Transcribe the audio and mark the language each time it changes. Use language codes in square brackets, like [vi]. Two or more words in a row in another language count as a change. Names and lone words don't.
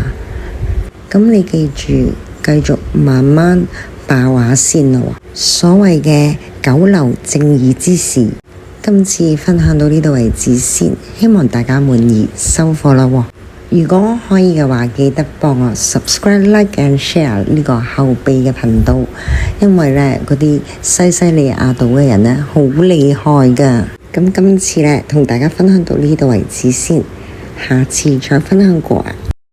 [yue] 咁你記住，繼續慢慢爆下先咯。所謂嘅九流正義之士，今次分享到呢度為止先，希望大家滿意，收貨啦喎。如果可以嘅話，記得幫我 [en] subscribe、like and share [yue] 呢個後備嘅頻道，因為呢嗰啲西利亞島嘅人呢，好厲害噶。咁今次呢，同大家分享到呢度為止先，下次再分享過啊。